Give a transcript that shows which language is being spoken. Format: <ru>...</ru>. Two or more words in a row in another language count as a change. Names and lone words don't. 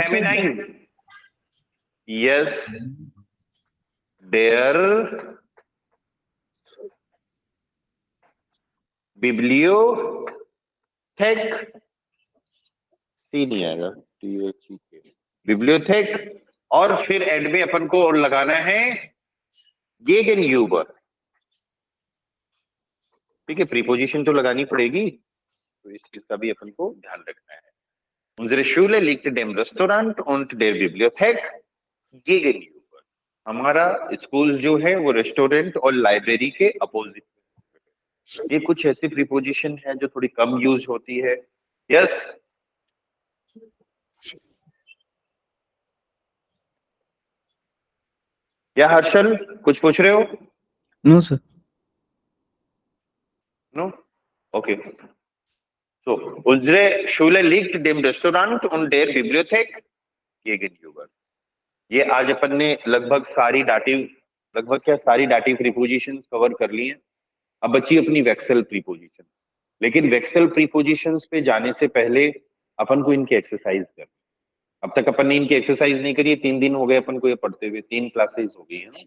<hi>फेमिनाइन, यस,</hi> <de>der Bibliothek,</de> <hi>सी नहीं आएगा, बिब्लियोथेक, और फिर एंड में अपन को और लगाना है</hi> <de>gegenüber.</de> <hi>ठीक है, प्रीपोजिशन तो लगानी पड़ेगी, तो इस चीज का भी अपन को ध्यान रखना है।</hi> <de>Unsere Schule liegt dem Restaurant und der Bibliothek gegenüber।</de> <hi>हमारा स्कूल जो है वो रेस्टोरेंट और लाइब्रेरी के अपोजिट में। ये कुछ ऐसी प्रीपोजिशन है जो थोड़ी कम यूज होती है। यस, क्या हर्षल कुछ पूछ रहे हो?</hi> <en>No, sir. no, okay. So,</en> <de>unsere Schule liegt dem Restaurant und der Bibliothek gegenüber।</de> <hi>ये आज अपन ने लगभग सारी डाटिव प्रीपोजिशन कवर कर ली हैं। अब बची अपनी वेक्सल प्रीपोजिशन, लेकिन वेक्सल प्रीपोजिशंस पे जाने से पहले अपन को इनकी एक्सरसाइज करनी। अब तक अपन ने इनकी एक्सरसाइज नहीं करी है, 3 दिन हो गए अपन को ये पढ़ते हुए, 3 क्लासेस हो गई है ना।</hi>